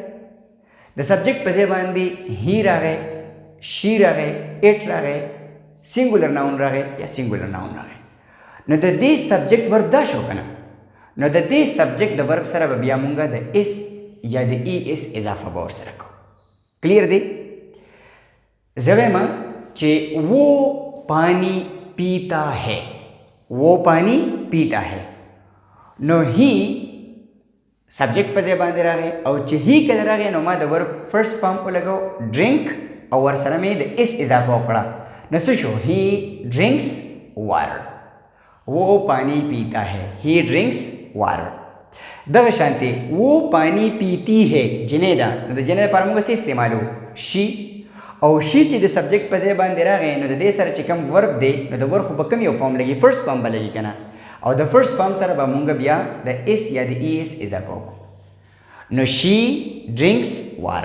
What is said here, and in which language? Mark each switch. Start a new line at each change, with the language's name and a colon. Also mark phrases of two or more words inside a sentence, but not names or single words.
Pashto: د سبجیکټ په ځای باندې هی راغی، شي راغی، اټ راغی،
English: singular noun
Pashto: راغی یا
English: singular noun
Pashto: راغی. نو د دې
English: subject verb
Pashto: دا شو که نه؟ نو د دې سبجیکټ د ورب سره به بیا مونږ د اس یا د ای اس اضافه به ورسره کوو. کلیر دی؟ زه وایم چې
Urdu: وہ پانی پیتا ہے، وہ پانی پیتا ہے.
Pashto: نو هی سبجیکټ په ځای باندې راغی او چې هی کله راغی نو ما د
English: verb first form
Pashto: ولګو ډرینک او ورسره مې د اس اضافه وکړه. نو څه شو؟
English: he drinks water,
Urdu: وہ پانی پیتا ہے،
English: he drinks water.
Pashto: دغه شانتې
Urdu: وہ پانی پیتی ہے
Pashto: جنې ده نو د جنې لپاره موږ څه استعمالو؟ شي. او شي چې د سبجیکټ په ځای باندې راغی نو د دې سره چې کوم ورب دی نو د ورب خو به کوم یو فارم لګي؟
English: first form
Pashto: به لګي که نه؟ او د
English: first form
Pashto: سره به مونږ بیا د اس یا د ای اس اضافه وکړو.
English: نو she drinks water.